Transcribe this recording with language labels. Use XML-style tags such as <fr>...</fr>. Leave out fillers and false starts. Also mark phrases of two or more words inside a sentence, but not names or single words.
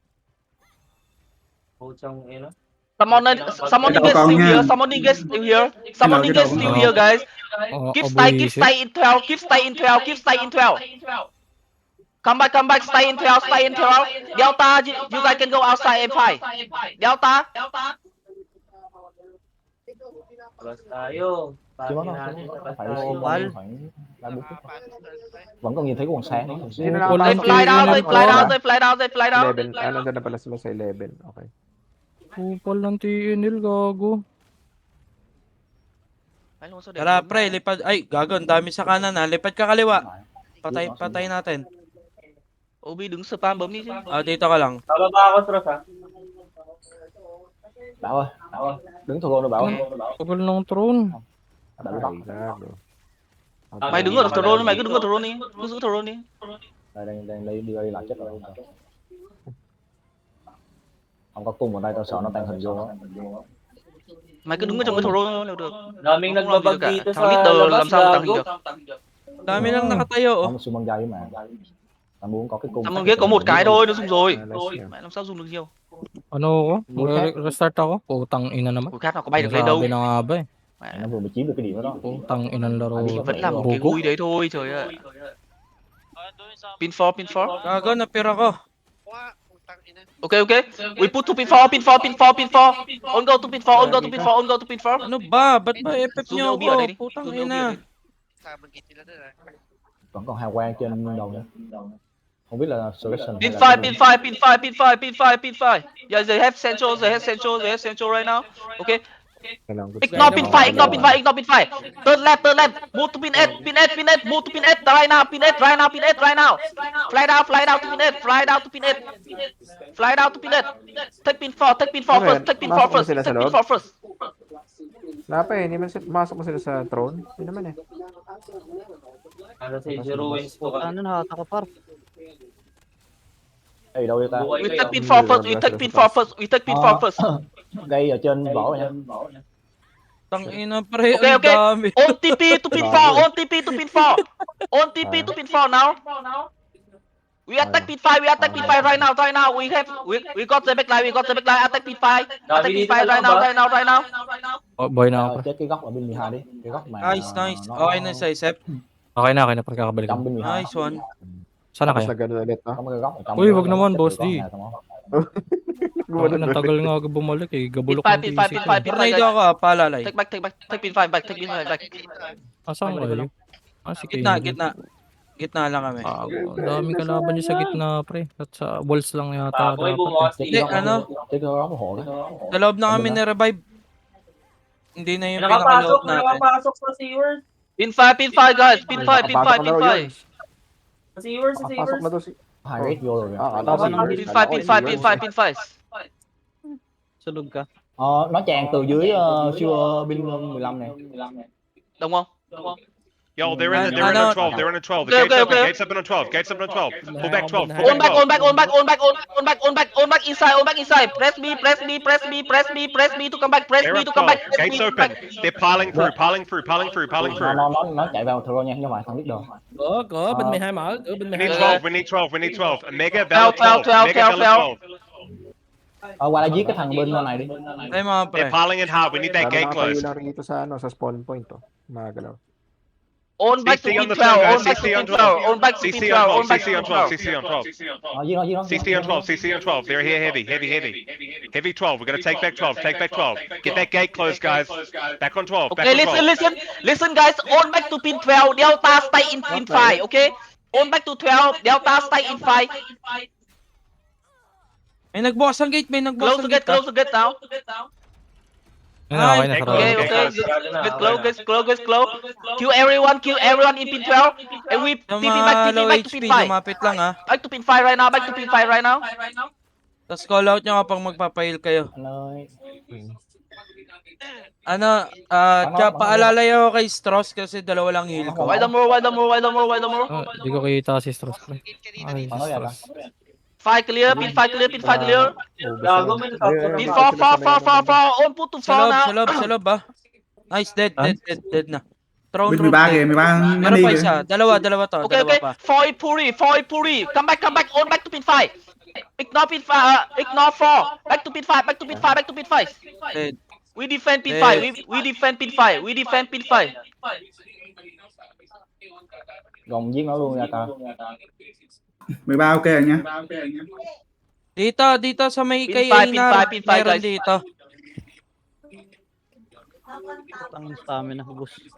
<vi>Ô trong em á.</vi> <en>Someone get still here. Someone get still here. Someone get still here, guys. Keep</en> <tl>Abuisit.</tl> <en>stay in 12. Keep stay in 12. Keep stay in 12. Come back. Stay in 12. Stay in 12. Delta, you guys can go outside and fight. Delta.</en> <tl>Plus tayo.</tl> <vi>Chứ nó</vi> <tl>Natin.</tl> <vi>phải Ồ, xung bal. quanh khoảng 3-4 phút. Vẫn còn nhìn thấy còn sáng.</vi> <tl>Sino na Wala</tl> <en>They</en> <tl>pasok?</tl> <en>fly down.</en> <tl>Wala</tl> <en>They fly down. They fly down. They fly down.</en> <tl>11. Nandun na pala sila sa 11. Okay. Kupal ng TNL, gago. Tara, pre, lipad. Ay, gago, ang dami sa kanan ha. Lipad ka kaliwa. Patay natin.</tl> <vi>Obi đứng spam bấm đi chứ.</vi> <tl>Dito ka lang. Bababa ako, Stros, ha?</tl> <vi>Bảo ơi, đứng thủ rồi Bảo ơi.</vi> <tl>Kupal ng throne.</tl> <vi>Đã bị bắt.</vi> <tl>Ay, gago.</tl> <vi>Mày đứng ở throne, mày cứ đứng ở throne đi. Cứ giữ throne đi. Đang đi lại chết rồi. Không có cung ở đây tao sợ nó tan hình vô á. Mày cứ đứng ở trong cái throne là được.</vi> <tl>Daming</tl> <vi>Không làm gì được</vi> <tl>nagbabag</tl> <vi>cả.</vi> <tl>dito</tl> <vi>Thằng</vi> <tl>sa</tl> <vi>leader</vi> <tl>labas,</tl> <vi>làm sao mà tăng hình</vi> <tl>gago.</tl> <vi>được.</vi> <tl>Dami lang nakatayo,</tl> <vi>Có</vi> <tl>oh.</tl> <vi>một xung dây mà. Tao muốn có cái cung. Thằng ghét có một cái thôi, nó dùng rồi.</vi> <tl>Nice yan.</tl> <vi>Mày làm sao dùng được nhiều.</vi> <tl>Ano ako? Restart ako? Putang ina naman.</tl> <vi>Ủa khác nào có bay được lên đâu.</vi> <tl>Sabi na nga ba eh.</tl> <vi>Nó vừa mới chiếm được cái điểm đó.</vi> <tl>Putang inang laro.</tl> <vi>Vẫn là một cái</vi> <tl>Bogo.</tl> <vi>vui đấy thôi, trời ơi.</vi> <en>Pin 4.</en> <tl>Gago, napira ko.</tl> <en>Okay. We put to pin 4. On go to pin 4.</en> <tl>Ano ba? Ba't ba FF</tl> <vi>Zoom</vi> <tl>nyo</tl> <vi>OB ở đây</vi> <tl>ako?</tl> <vi>đi.</vi> <tl>Putang</tl> <vi>Zoom OB ở</vi> <tl>ina.</tl> <vi>đây. Vẫn còn hào quang trên đầu nữa. Không biết là selection</vi> <en>Pin 5. Yeah, they have central right now. Okay.</en> <tl>Kailangan ko.</tl> <en>Ignore pin 5. Turn left. Move to pin 8. Move to pin 8 right now. Pin 8 right now. Fly down to pin 8. Fly down to pin 8. Take pin 4 first. Take pin 4 first.</en> <tl>Napa eh, hindi man sila, masok mo sila sa throne? Hindi naman eh. Ano si Ruins po ka?</tl> <vi>Ê, đâu đi ta?</vi> <en>We take pin 4 first.</en> <vi>Gây ở trên vỏ nha.</vi> <tl>Tang ina, pre. Okay. Ang dami.</tl> <en>On TP to pin 4. On TP to pin 4 now. We attack pin 5 right now. We got the back line. Attack pin 5 right now.</en> <tl>Boy na ako.</tl> <vi>Chết cái góc ở bên 12 đi. Cái góc mà</vi> <en>Nice.</en> <tl>Okay na sa isip. Okay na. Pagkakabalik</tl> <vi>trong</vi> <tl>ko.</tl> <vi>bên 12.</vi> <en>Nice one.</en> <tl>Sana Tapos kaya? na ganun ulit, no?</tl> <vi>Có một cái góc ở trong.</vi> <tl>Ui, wag naman, boss D. Gumanon Ang tagal nga ako bumalik eh.</tl> <en>Pin</en> <tl>Gabulok</tl> <en>5.</en> <tl>ng DC. Tornado ako, paalalay.</tl> <en>Take back. Take pin 5 back.</en> <tl>Asan kayo? Si Gitna. Kane. Gitna lang kami. Ang daming kalaban niya sa gitna, pre. At sa walls lang yata Boy, dapat. bumukas</tl> <vi>Chết</vi> <tl>Hindi,</tl> <vi>cái góc</vi> <tl>ano?</tl> <vi>Chết cái góc hộ đó.</vi> <tl>Sa loob na kami ni-revive. Hindi na yung pinakaloob natin. Nakapasok sa Seaward. Pin 5 guys. Pin 5. Papasok na raw yun. Sa Seaward. Pasok na daw si...</tl> <vi>Hai rate vô rồi.</vi> <en>Pin 5.</en> <tl>Sulog ka.</tl> <vi>Nó tràn từ dưới siêu binh 15 này. Đúng không?</vi> <en>Yo, they're in I know. a 12. They're in a 12. The Okay. gate's open on 12. Gate's open on 12. Pull back 12. On back inside. Press me to come back. They're up 12. Gate's open. They're piling through.</en> <vi>Nó chạy vào throw nha, nhưng mà thằng leader. Có, bên 12 mở. Bên</vi> <en>We</en> <vi>12</vi> <en>need 12. We need 12. Mega Valor 12. Mega Valor 12.</en> <vi>Qua đây giết cái thằng bên này đi.</vi> <tl>Ay mga pre.</tl> <en>They're piling in hard. We need that gate</en> <tl>Nakatayo</tl> <en>closed.</en> <tl>lang rito sa, sa spawn point, oh. Magalaw.</tl> <en>On back to CC on pin the 12. turn, guys. On back to CC pin on 12. On back to pin 12. On back to CC pin on 12. 12. CC on 12.</en> <vi>Giết nó.</vi> <en>CC on 12. CC on 12. They're here heavy. Heavy 12. We're going to take back 12. Get that gate closed, guys. Back on 12. Back Okay, on 12. listen, guys. On back to pin 12. Delta stay in pin 5. Okay. On back to 12. Delta stay in 5.</en> <tl>May nagbukas ang gate.</tl> <en>Close the gate now.</en> <tl>Okay na.</tl> <en>Okay. Get close. Kill everyone in pin 12. And we</en> <tl>Yung</tl> <en>TP back</en> <tl>mga low</tl> <en>to pin</en> <tl>HP,</tl> <en>5.</en> <tl>lumapit lang ha.</tl> <en>Back to pin 5 right now.</en> <tl>Tapos</tl> <en>call out</en> <tl>nyo kapag magpapail kayo.</tl> <vi>Anh ơi.</vi> <tl>Ano, tsaka paalalay ako kay Strauss kasi dalawa lang heal ko.</tl> <en>Wide more, wide more, wide more, wide more.</en> <tl>Di ko kita si Strauss, pre. Ay, si Paano yan, Strauss.</tl> <en>Five clear, pin five clear, pin five clear.</en> <tl>Gago, may nakapuro.</tl> <en>Pin four, on put to</en> <tl>Sa</tl> <en>four</en> <tl>loob,</tl> <en>now.</en> <tl>sa loob ah. Nice, dead na. Throne May</tl> <en>room</en> <tl>bagay,</tl> <en>dead.</en> <tl>may bagay. Meron pa isa, dalawa to,</tl> <en>Okay,</en> <tl>dalawa</tl> <en>okay.</en> <tl>pa.</tl> <en>Four puri. Come back, on back to pin five. Ignore pin five, ignore four. Back to pin five. Dead. We defend pin five. We defend pin five.</en> <vi>Gồng giết nó luôn nha ta. 13 ok rồi nha.</vi> <tl>Dito sa may kay</tl> <en>Pin</en> <tl>Einar,</tl> <en>five,</en> <tl>meron</tl> <en>guys.</en> <tl>dito. Ang stamina, boss.</tl>